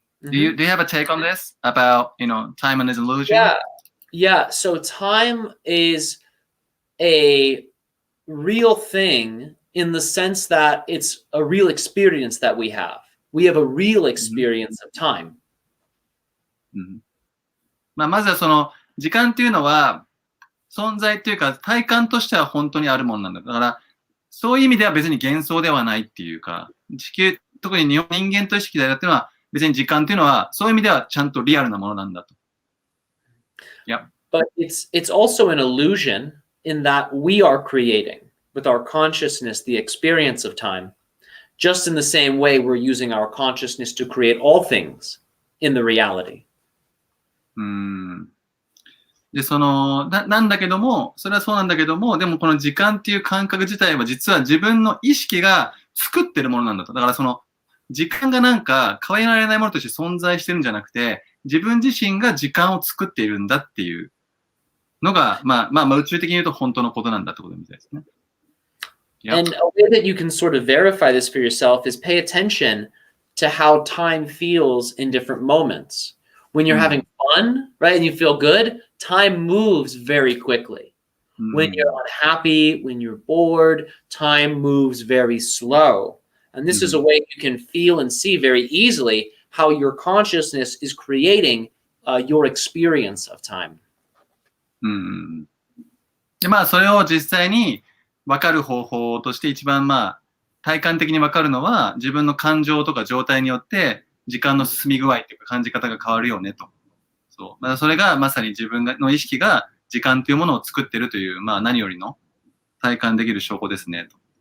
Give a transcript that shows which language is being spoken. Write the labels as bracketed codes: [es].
[en] Do you have a take on this about time and its illusion? Yeah. So time is a real thing in the sense that it's a real experience that we have. We have a real experience of time. [ja] まずはその時間っていうのは存在っていうか体感としては本当にあるものなんだ。だからそういう意味では別に幻想ではないっていうか、特に人間と意識でやってるのは別に時間っていうのはそういう意味ではちゃんとリアルなものなんだと。 [en] Yeah. But it's also an illusion in that we are creating with our consciousness the experience of time, just in the same way we're using our consciousness to create all things in the reality. [ja] で、なんだけども、それはそうなんだけども、でもこの時間っていう感覚自体は実は自分の意識が作ってるものなんだと。だからその時間がなんか変えられないものとして存在してるんじゃなくて、自分自身が時間を作っているんだっていうのが、宇宙的に言うと本当のことなんだってことみたいですね。 [en] Yep. And a way that you can sort of verify this for yourself is pay attention to how time feels in different moments. When you're having fun, right, and you feel good, time moves very quickly. When you're unhappy, when you're bored, time moves very slow. And this is a way you can feel and see very easily how your consciousness is creating your experience of time. [ja] で、まあ、それを実際に分かる方法として一番まあ、体感的に分かるのは、自分の感情とか状態によって、時間の進み具合っていうか感じ方が変わるよねと。そう。まあ、それがまさに自分の意識が時間というものを作ってるという、まあ何よりの体感できる証拠ですねと。